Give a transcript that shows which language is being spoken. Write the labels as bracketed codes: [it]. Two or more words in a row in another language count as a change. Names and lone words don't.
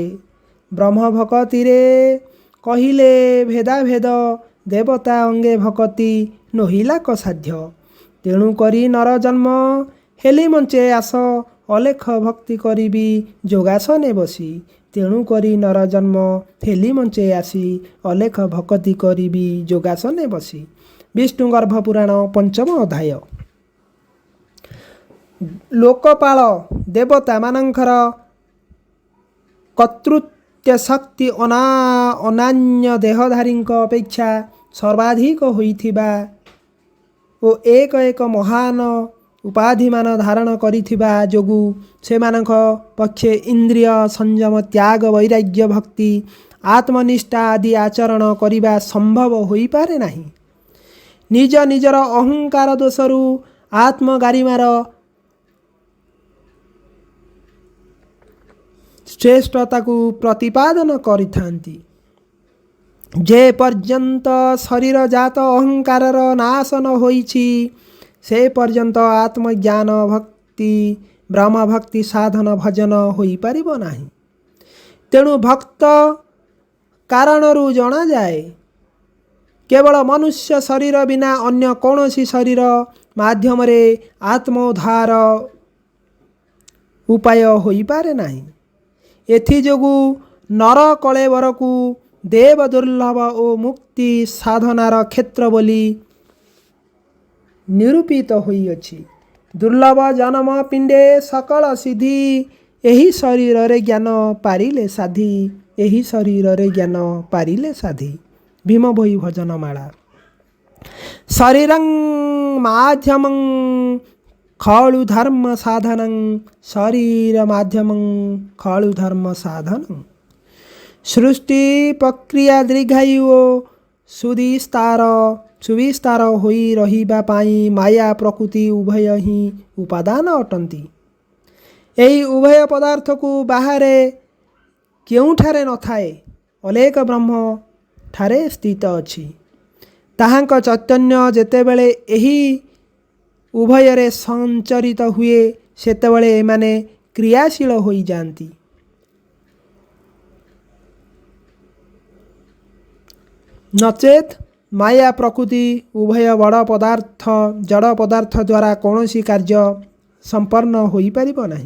[or] ବ୍ରହ୍ମ ଭକ୍ତି ରେ କହିଲେ ଭେଦା ଭେଦ ଦେବତା ଅଙ୍ଗେ ଭକ୍ତି ନହିଲା କସାଧ୍ୟ। ତେଣୁ କରି ନର ଜନ୍ମ ହେଲି ମଞ୍ଚେ ଆସ ଅଲେଖ ଭକ୍ତି କରିବି ଯୋଗାସନେ ବସି। ତେଣୁ କରି ନର ଜନ୍ମ ହେଲି ମଞ୍ଚେ ଆସି ଅଲେଖ ଭକ୍ତି କରିବି ଯୋଗାସନେ ବସି। विष्णु गर्भ पुराण पंचम अध्याय। ଲୋକପାଳ ଦେବତା ମାନଙ୍କର କର୍ତ୍ତୃତ୍ୱ ଶକ୍ତି ଅନାନ୍ୟ ଦେହଧାରୀ ଅପେକ୍ଷା ସର୍ବାଧିକ ହୋଇଥିବା ଓ ଏକ ଏକ ମହାନ ଉପାଧି ମାନ ଧାରଣ କରିଥିବା ଯୋଗୁ ସେମାନଙ୍କ ପକ୍ଷେ ଇନ୍ଦ୍ରିୟ ସଂଯମ ତ୍ୟାଗ ବୈରାଗ୍ୟ ଭକ୍ତି ଆତ୍ମନିଷ୍ଠା ଆଦି ଆଚରଣ କରିବା ସମ୍ଭବ ହୋଇ ପାରେ ନାହିଁ। ନିଜ ନିଜର ଅହଙ୍କାର ଦୋଷରୁ ଆତ୍ମଗାରିମାର ଶ୍ରେଷ୍ଠତା କୁ ପ୍ରତିପାଦନ କରିଥାନ୍ତି। ଯେ ପର୍ଯ୍ୟନ୍ତ ଶରୀର ଜାତ ଅହଙ୍କାରର ନାଶ ନ ହୋଇଛି ସେ ପର୍ଯ୍ୟନ୍ତ ଆତ୍ମଜ୍ଞାନ ଭକ୍ତି ବ୍ରହ୍ମ ଭକ୍ତି ସାଧନ ଭଜନ ହୋଇ ପାରିବ ନାହିଁ। ତେଣୁ ଭକ୍ତ କାରଣରୁ ଜଣା ଯାଏ। କେବଳ ମନୁଷ୍ୟ ଶରୀର ବିନା ଅନ୍ୟ କୌଣସି ଶରୀର ମାଧ୍ୟମ ରେ ଆତ୍ମୋଦ୍ଧାର ଉପାୟ ହୋଇ ପାରେ ନାହିଁ। ଏଥି ଯୋଗୁ ନର କଳେବର କୁ ଦେବ ଦୁର୍ଲଭ ଓ ମୁକ୍ତି ସାଧନାର କ୍ଷେତ୍ର ବୋଲି ନିରୂପିତ ହୋଇଅଛି। ଦୁର୍ଲଭ ଜନ୍ମ ପିଣ୍ଡେ ସକଳ ସିଦ୍ଧି ଏହି ଶରୀର ରେ ଜ୍ଞାନ ପାରିଲେ ସାଧି। ଏହି ଶରୀର ରେ ଜ୍ଞାନ ପାରିଲେ ସାଧି। भीम भोई भजन माला। [sa] शरीरं माध्यमं खलु धर्म साधनं शरीर माध्यमं खलु धर्म साधनं। [or] ସୃଷ୍ଟି ପ୍ରକ୍ରିୟା ଦୀର୍ଘାୟୁ ସୁବିସ୍ତାର ହୋଇ ରହିବା ପାଇଁ ମାୟା ପ୍ରକୃତି ଉଭୟ ହିଁ ଉପାଦାନ ଅଟନ୍ତି। ଏହି ଉଭୟ ପଦାର୍ଥ କୁ ବାହାରେ କେଉଁଠାରେ ନଥାଏ, ଅଲେଖ ବ୍ରହ୍ମ ଠାରେ ସ୍ଥିତ ଅଛି। ତାହାଙ୍କ ଚୈତନ୍ୟ ଯେତେବେଳେ ଏହି ଉଭୟରେ ସଞ୍ଚରିତ ହୁଏ ସେତେବେଳେ ଏମାନେ କ୍ରିୟାଶୀଳ ହୋଇଯାଆନ୍ତି। ନଚେତ୍ ମାୟା ପ୍ରକୃତି ଉଭୟ ଜଡ଼ ପଦାର୍ଥ ଦ୍ୱାରା କୌଣସି କାର୍ଯ୍ୟ ସମ୍ପନ୍ନ ହୋଇପାରିବ ନାହିଁ।